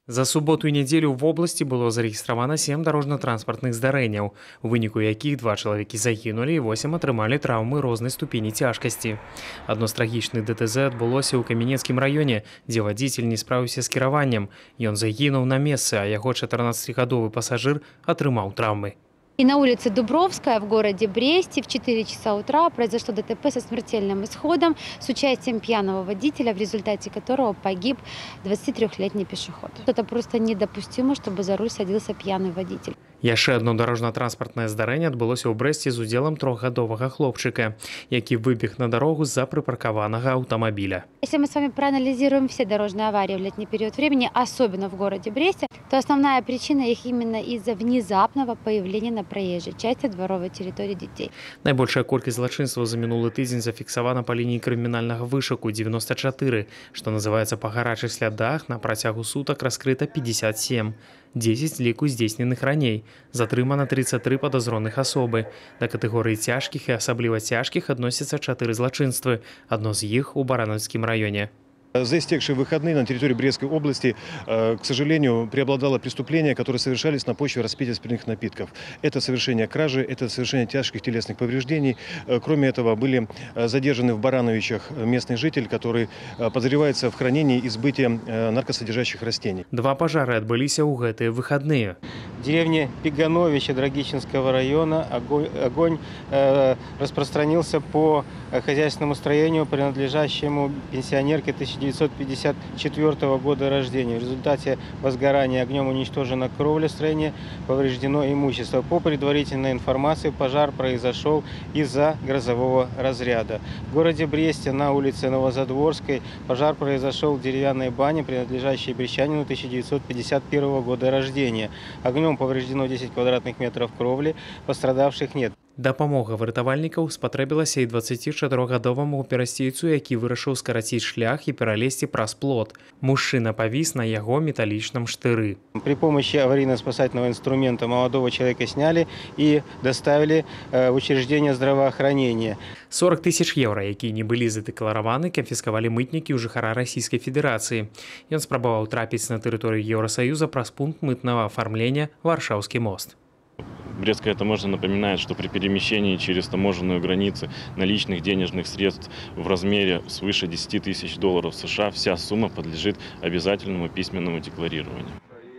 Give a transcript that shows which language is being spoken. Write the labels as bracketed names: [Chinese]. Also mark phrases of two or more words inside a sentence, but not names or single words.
[Belarusian] За суботу і нядзелю в обласці было зарэгістравана 7 дарожна-транспартных здарэнняў, у выніку якіх 2 чалавекі загінулі і 8 атрымалі траўмы рознай ступені цяжкасці. Адно з трагічных ДТЗ адбылося ў Каменецкім раёне, дзе вадзіцель не справіўся з кіраваннем. Ён загінуў на месцы, а яго 14-гадовы пасажыр атрымаў траўмы. [Russian] И на улице Дубровская в городе Бресте в 4 часа утра произошло ДТП со смертельным исходом с участием пьяного водителя, в результате которого погиб 23-летний пешеход. Это просто недопустимо, чтобы за руль садился пьяный водитель. [Belarusian] Яшчэ одно дарожна-транспартнае здарэнне адбылося ў Брэсце з удзелам 3-гадовага хлопчыка, які выбег на дарогу з-за [Russian] припаркованного автомобиля. Если мы с вами проанализируем все дорожные аварии в летний период времени, особенно в городе Бресте, то основная причина их именно из-за внезапного появления на проезжей части дворовой территории детей. [Belarusian] Найбольшая колькасць злачынстваў за мінулы тыдзень зафіксавана па лініі крымінальнага вышуку 94, што называецца па гарачых слядах, на працягу сутак раскрыта 57. 10 ліку здзейсненых раней. Затрымана 33 падазроных асобы. Да катэгорыі цяжкіх і асабліва цяжкіх адносяцца 4 злачынствы. Адно з іх у Баранаўскім раёне. [Russian] За истекшие выходные на территории Брестской области, к сожалению, преобладало преступления, которые совершались на почве распития спиртных напитков. Это совершение кражи, это совершение тяжких телесных повреждений. Кроме этого, были задержаны в Барановичах местный житель, который подозревается в хранении и сбытии наркосодержащих растений. [Belarusian] 2 пожары отбыліся ў гэтыя выходные. [Russian] В деревне Пигановича Драгичинского района огонь распространился по хозяйственному строению, принадлежащему пенсионерке 1954 года рождения. В результате возгорания огнем уничтожена кровля строения, повреждено имущество. По предварительной информации, пожар произошел из-за грозового разряда. В городе Бресте на улице Новозадворской пожар произошел в деревянной бане, принадлежащей брестчанину 1951 года рождения. Огнем повреждено 10 квадратных метров кровли, пострадавших нет. [Belarusian] Дапамога выратавальнікаў спатрэбілася і 24-гадоваму перасцейцу, які вырашыў скараціць шлях і пералезці праз плот. Мужчына павіс на яго металлічным штыры. [Russian] При помощи аварийно-спасательного инструмента молодого человека сняли и доставили в учреждение здравоохранения. [Belarusian] 40 тысяч евро, якія не былі задэклараваны, канфіскавалі мытнікі ў жыхара Расійскай Федэрацыі. Ён спрабаваў трапіць на тэрыторыю Еўросаюза праз пункт мытнага афармлення Варшаўскі мост. [Russian] Брестская таможня напоминает, что при перемещении через таможенную границу наличных денежных средств в размере свыше $10 000 США вся сумма подлежит обязательному письменному декларированию.